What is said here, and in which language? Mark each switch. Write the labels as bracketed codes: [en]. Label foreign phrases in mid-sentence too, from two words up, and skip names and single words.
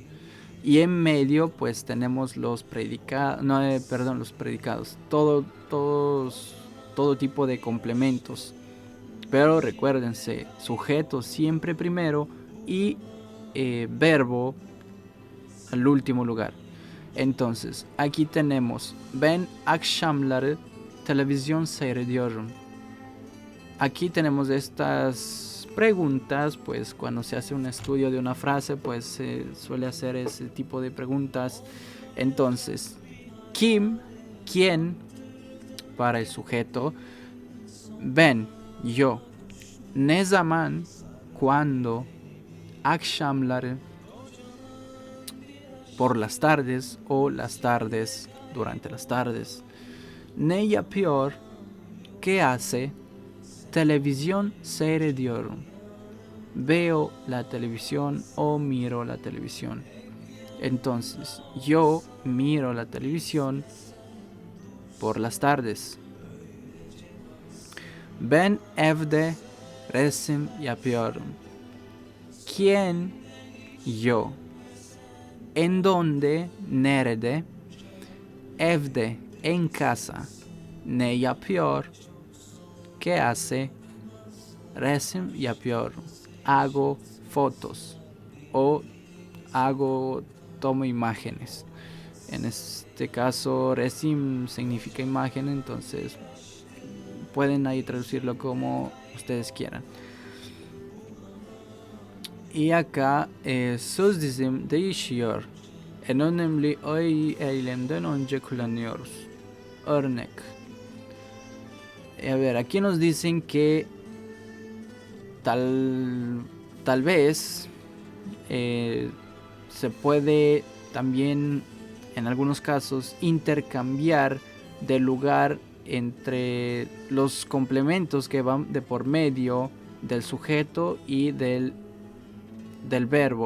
[es] Y en medio pues tenemos los predicados, los predicados, todo tipo de complementos. Pero recuérdense, sujeto siempre primero y verbo al último lugar. Entonces, aquí tenemos [tr] ben akşamları televizyon seyrediyorum. [es] Aquí tenemos estas preguntas, pues cuando se hace un estudio de una frase, pues se suele hacer ese tipo de preguntas. Entonces, kim, quién, para el sujeto, [tr] ben, yo, ne zaman, [es] cuando, akşamları, por las tardes o las tardes, durante las tardes. [tr] Ne yapıyor, [es] ¿qué hace? Televisión seyrediyorum. Veo la televisión o miro la televisión. Entonces, yo miro la televisión por las tardes. [tr] Ben evde resim yapıyorum. [es] ¿Quién? Yo. ¿En dónde? [tr] Nerede? Evde, [es] en casa. [tr] Ne yapıyor? [es] ¿Qué hace? [tr] Resim yapıyorum. [es] Hago fotos. O tomo imágenes. En este caso, resim significa imagen, entonces pueden ahí traducirlo como ustedes quieran. Y acá [tr] söz dizim değişiyor. En önemli eylemden önce kullanıyoruz. Örnek. [es] A ver, aquí nos dicen que tal vez se puede también, en algunos casos, intercambiar de lugar entre los complementos que van de por medio del sujeto y del verbo.